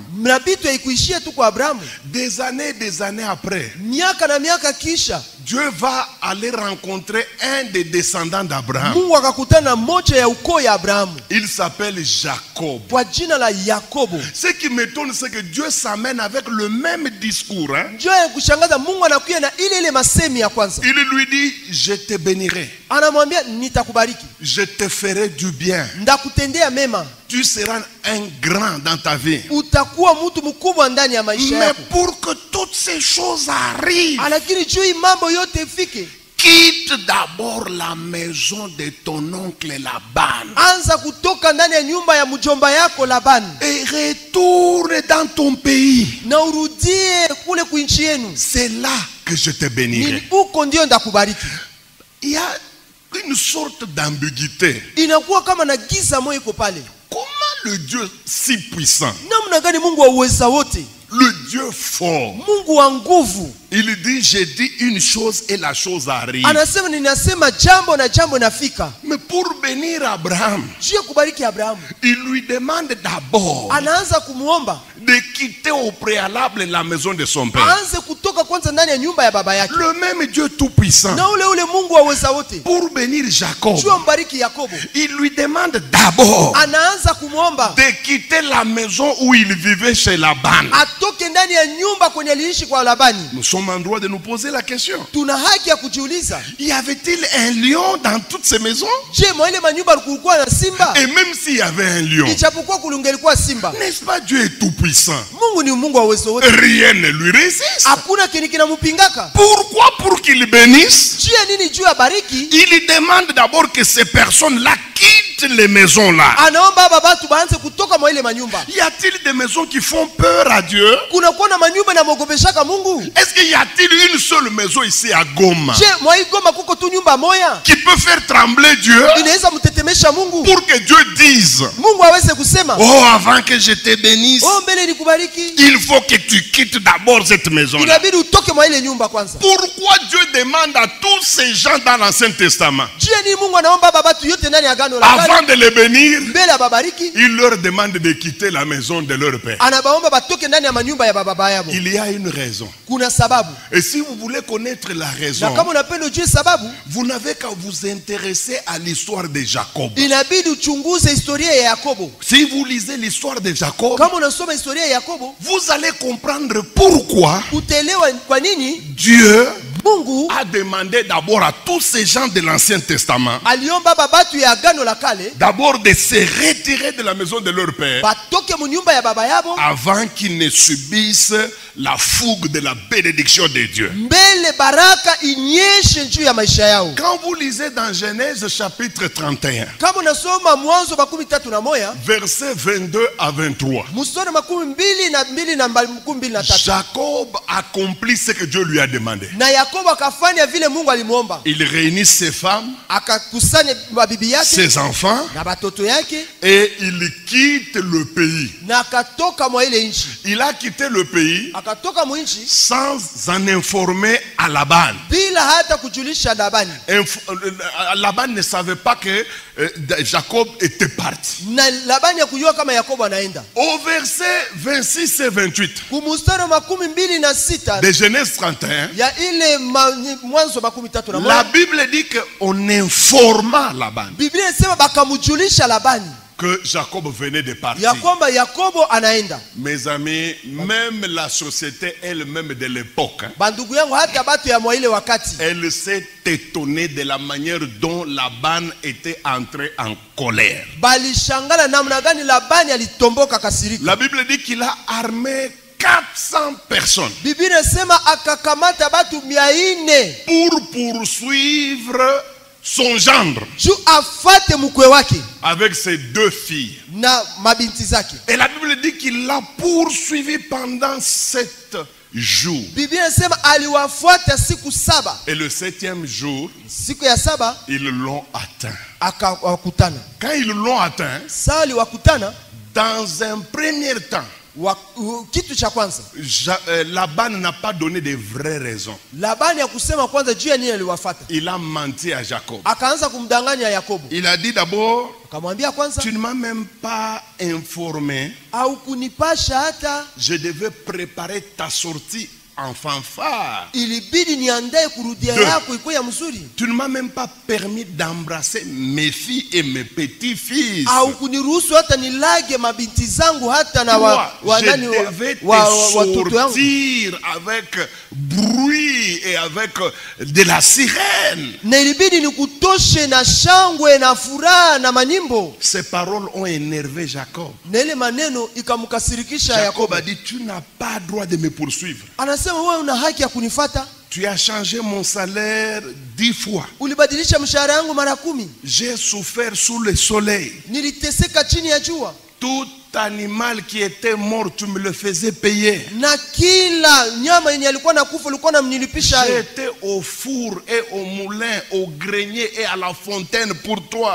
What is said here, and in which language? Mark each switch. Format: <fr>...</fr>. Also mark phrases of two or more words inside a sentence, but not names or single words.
<sw>Na vitu haikuishia tu kwa Abrahamu.</sw> <fr>Des années après,</fr> <sw>Miaka na miaka kisha</sw> <fr>Dieu va aller rencontrer un des descendants d'Abraham.</fr> <sw>Mungu akakutana moja ya ukoo ya Abrahamu</sw> <fr>Il s'appelle Jacob.</fr> <sw>kwa jina la Yakobo.</sw> <fr>Ce qui m'étonne, c'est que Dieu s'amène avec le même discours.</fr> <sw>Njoo ya kushangaza, Mungu anakuja na ile masemi ya kwanza.</sw> <fr>Il lui dit, je te bénirai,</fr> <sw>Anamwambia nitakubariki,</sw> <fr>je te ferai du bien.</fr> <sw>ndakutendea mema,</sw> <fr>Tu seras un grand dans ta vie.</fr> <sw>utakuwa mtu mkubwa ndani ya maisha</sw> <fr>Mais</fr> <sw>yako.</sw> <fr>pour que toutes ces choses arrivent,</fr> <sw>Lakini juu hii mambo yote ifike,</sw> <fr>quitte d'abord la maison de ton oncle Laban</fr> <sw>anza kutoka ndani ya nyumba ya mjomba yako Labani</sw> <fr>et retourne dans ton pays.</fr> <sw>na urudie kule kuinchi yenu.</sw> <fr>C'est là que je te bénirai.</fr> <sw>Ni huko ndio ndakubariki.</sw> <fr>Il y a une sorte d'ambiguïté.</fr> <sw>Inakuwa kama na giza moyo iko pale.</sw> <fr>Comment le Dieu si puissant,</fr> <sw>Namna gani Mungu wa uweza wote,</sw> <fr>le Dieu fort,</fr> <sw>Mungu wa nguvu,</sw> <fr>il dit je dis une chose et la chose arrive.</fr> <sw>anasema ninasema jambo na jambo inafika.</sw> <fr>Mais pour bénir Abraham,</fr> <sw>Juu ya kubariki Abrahamu,</sw> <fr>il lui demande d'abord</fr> <sw>anaanza kumuomba</sw> <fr>de quitter au préalable la maison de son père.</fr> <sw>aanze kutoka kwanza ndani ya nyumba ya baba yake.</sw> <fr>Le même Dieu tout puissant,</fr> <sw>Na ule Mungu wa uweza wote,</sw> <fr>pour bénir Jacob,</fr> <sw>juu ya mbariki Yakobo,</sw> <fr>il lui demande d'abord</fr> <sw>anaanza kumuomba</sw> <fr>de quitter la maison où il vivait chez Laban.</fr> <sw>atoke ndani ya nyumba kwenye aliishi kwa Labani.</sw> <fr>Nous sommes en droit de nous poser la question.</fr> <sw>Tuna haki ya kujiuliza,</sw> <fr>Y avait-il un lion dans toutes ces maisons?</fr> <sw>je, mwa ile manyumba kulikuwa na simba?</sw> <fr>Et même s'il y avait un lion,</fr> <sw>Ijapokuwa kulungelikuwa simba,</sw> <fr>n'est-ce pas Dieu est tout puissant?</fr> <sw>Mungu ni Mungu wa uwezo wote,</sw> <fr>Rien ne lui résiste.</fr> <sw>hakuna kile kinamupingaka.</sw> <fr>Pourquoi? Pour qu'il bénisse,</fr> <sw>Juu ya nini? Juu ya bariki,</sw> <fr>il demande d'abord que ces personnes-là quittent quitte les maisons là.</fr> <sw>anaomba aba batu baanze kutoka mwa ile manyumba.</sw> <fr>Y a-t-il des maisons qui font peur à Dieu?</fr> <sw>Kuna kuwa na manyumba na mogopeshaka Mungu?</sw> <fr>Est-ce qu'il y a-t-il une seule maison ici à Goma</fr> <sw>Je, mwa hii Goma kuko tu nyumba moya</sw> <fr>qui peut faire trembler Dieu</fr> <sw>inaweza mtetemesha Mungu?</sw> <fr>pour que Dieu dise:</fr> <sw>Mungu aweze kusema,</sw> <fr>oh, avant que je te bénisse,</fr> <sw>oh, mbele nikubariki,</sw> <fr>il faut que tu quittes d'abord cette maison là.</fr> <sw>inabidi utoke mwa ile nyumba kwanza.</sw> <fr>Pourquoi Dieu demande à tous ces gens dans l'Ancien Testament,</fr> <sw>Je ni Mungu anaomba aba batu yote ndani ya agano la</sw> <fr>avant</fr> <sw>kale,</sw> <fr>de les bénir,</fr> <sw>mbele ababariki,</sw> <fr>il leur demande de quitter la maison de leur père?</fr> <sw>anabaomba batoke ndani ya manyumba ya baba yabo.</sw> <fr>Il y a une raison.</fr> <sw>Kuna sababu.</sw> <fr>Et si vous voulez connaître la</fr> <sw>Na</sw> <fr>raison,</fr> <sw>kama unapenda ujue sababu,</sw> <fr>vous n'avez qu'à vous intéresser à l'histoire de Jacob.</fr> <sw>inabidi uchunguze historia ya Yakobo.</sw> <fr>Si vous lisez l'histoire de Jacob,</fr> <sw>Kama unasoma historia ya Yakobo,</sw> <fr>vous allez comprendre pourquoi</fr> <sw>utaelewa kwa nini</sw> <fr>Dieu</fr> <sw>Mungu</sw> <fr>a demandé d'abord à tous ces gens de l'Ancien Testament</fr> <sw>aliomba babatu ya agano la kale</sw> <fr>d'abord de se retirer de la maison de leur père</fr> <sw>batoke mu nyumba ya baba yabo</sw> <fr>avant qu'ils ne subissent la fougue de la bénédiction de Dieu.</fr> <sw>mbele baraka inyeshe juu ya maisha yao.</sw> <fr>Quand vous lisez dans Genèse chapitre 31,</fr> <sw>Kama unasoma Mwanzo 31</sw> <fr>versets 22 à 23,</fr> <sw>mstari 22 na 23,</sw> <fr>Jacob accomplit ce que Dieu lui a demandé.</fr> <sw>na Yakobo akafanya vile Mungu alimuomba,</sw> <fr>Il réunit ses femmes,</fr> <sw>akakusanya mabibi yake</sw> <fr>ses enfants,</fr> <sw>na batoto yake</sw> <fr>et il quitte le pays.</fr> <sw>na akatoka mwa ile nchi.</sw> <fr>Il a quitté le pays</fr> <sw>Akatoka mu nchi</sw> <fr>sans en informer à Laban.</fr> <sw>bila hata kujulisha Labani,</sw> <fr>Laban ne savait pas que Jacob était parti.</fr> <sw>na Labani hakujua kama Yakobo anaenda.</sw> <fr>Au verset 26 et 28</fr> <sw>Kumustari 26</sw> <fr>de Genèse 31,</fr> <sw>ya ile Mwanzo 31,</sw> <fr>la Bible dit qu'on informa Laban</fr> <sw>Biblia inasema bakamujulisha Labani</sw> <fr>que Jacob venait de partir.</fr> <sw>ya kwamba Yakobo anaenda.</sw> <fr>Mes amis, même la société elle-même de l'époque,</fr> <sw>Bandugu yangu, hata batu ya mwa ile wakati</sw> <fr>elle s'est étonnée de la manière dont Laban était entré en colère.</fr> <sw>balishangala namna gani Labani alitomboka kasirika.</sw> <fr>La Bible dit qu'il a armé 400 personnes</fr> <sw>Biblia inasema akakamata batu 400</sw> <fr>pour poursuivre son gendre</fr> <sw>juu afate mkwe wake</sw> <fr>avec ses 2 filles.</fr> <sw>na mabinti zake.</sw> <fr>Et la Bible dit qu'il l'a poursuivi pendant 7 jours.</fr> <sw>Biblia inasema aliwafuata siku 7.</sw> <fr>Et le 7e jour,</fr> <sw>Siku ya 7</sw> <fr>ils l'ont atteint.</fr> <sw>akawakutana.</sw> <fr>Quand ils l'ont atteint,</fr> <sw>Saa aliwakutana,</sw> <fr>dans un premier temps,</fr> <sw>kitu cha kwanza</sw> <fr>Laban n'a pas donné de vraies raisons.</fr> <sw>Labani akusema kwanza juu ya nini aliwafuata.</sw> <fr>Il a menti à Jacob.</fr> <sw>Akaanza kumdanganya Yakobo.</sw> <fr>Il a dit d'abord,</fr> <sw>Akamwambia kwanza,</sw> <fr>tu ne m'as même pas informé.</fr> <sw>au kunipasha hata,</sw> <fr>Je devais préparer ta sortie en fanfare.</fr> <sw>ilibidi niandae kurudia yako ikuwe ya mzuri.</sw> <fr>Tu ne m'as même pas permis d'embrasser mes filles et mes petits-fils.</fr> <sw>Au kuniruhusu hata nilage mabinti zangu hata na</sw> <fr>Moi, je devais te sortir avec bruit et avec de la sirène.</fr> <sw>Na ilibidi nikutoshe na shangwe na furaha na manyimbo.</sw> <fr>Ces paroles ont énervé Jacob.</fr> <sw>Na ile maneno ikamkasirikisha</sw> <fr>Jacob</fr> <sw>Yakobo.</sw> <fr>a dit, tu n'as pas droit de me poursuivre.</fr> <sw>Anasema wewe una haki ya kunifata.</sw> <fr>Tu as changé mon salaire 10 fois.</fr> <sw>Ulibadilisha mshahara yangu mara 10.</sw> <fr>J'ai souffert sous le soleil.</fr> <sw>Niliteseka chini ya jua.</sw> <fr>Tout animal qui était mort, tu me le faisais payer.</fr> <sw>Na kila nyama yenye alikuwa nakufa ulikuwa namnilipisha.</sw> <fr>J'étais au four et au moulin, au grenier et à la fontaine pour toi.</fr>